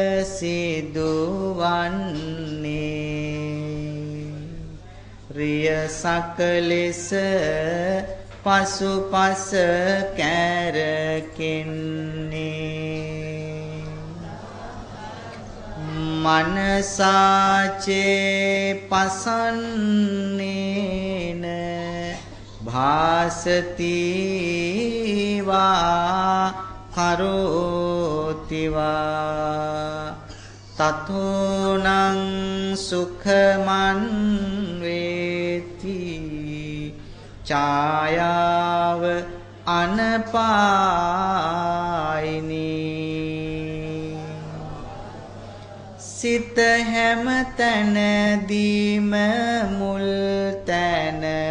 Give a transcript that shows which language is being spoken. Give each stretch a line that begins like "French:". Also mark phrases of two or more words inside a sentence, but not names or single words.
Sinhala: සිදුවන්නේ රිය සකලෙස පසුපස කැරකෙන්නේ
Pali: මනසාචේ පසන්නේන භාසති වා කරෝති වා තතෝනං සුඛමන් වේති ඡායාව අනපායිනී
Sinhala: සිත හැම තැනදීම මුල් තැන